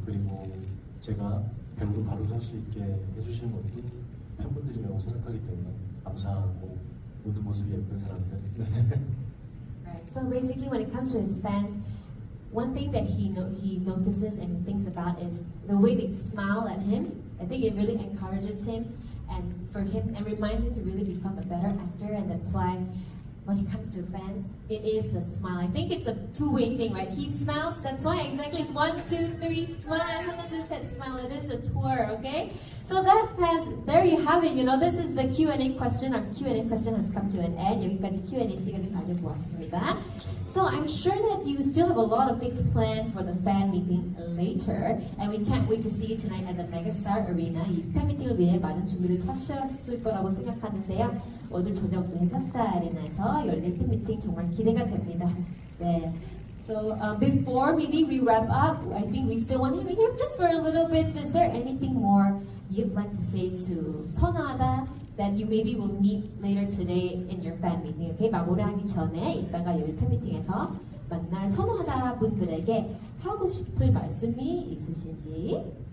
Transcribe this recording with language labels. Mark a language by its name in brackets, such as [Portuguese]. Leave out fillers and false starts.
[Korean] 그리고 제가 배우로 바로 설 수 있게 해주시는 것도 팬분들이라고 생각하기 때문에 감사하고 웃는 모습이 예쁜 사람들. [English] Right. So basically, when it comes to his fans, one thing that he notices and thinks about is the way they smile at him. I think it really encourages him and reminds him to really become a better actor. And that's why when it comes to fans, it is the smile. I think it's a two-way thing, right? He smiles. That's why exactly it's 1, 2, 3, smile. [Korean] Hauna, 둘, 셋, [English] smile. It is a tour, okay? So there you have it. This is the Q&A question. Our Q&A question has come to an end. [Korean] 여기까지 Q&A 시간을 가져보았습니다. [English] So I'm sure that you still have a lot of things planned for the fan meeting later, and we can't wait to see you tonight at the Megastar Arena. [Korean] 이 팬 미팅을 위해 많은 준비를 하셨을 거라고 생각하는데요. 오늘 저녁 메가스타 아레나에서 열릴 팬 미팅 정말 기대가 됩니다. 네. [English] So before maybe we wrap up, I think we still want him here just for a little bit. Is there anything more you'd like to say to 선호하다 that you maybe will meet later today in your fan meeting? [Korean] Okay, 마무리하기 전에 이따가 여기 팬 미팅에서 만날 선호하다 분들에게 하고 싶은 말씀이 있으신지?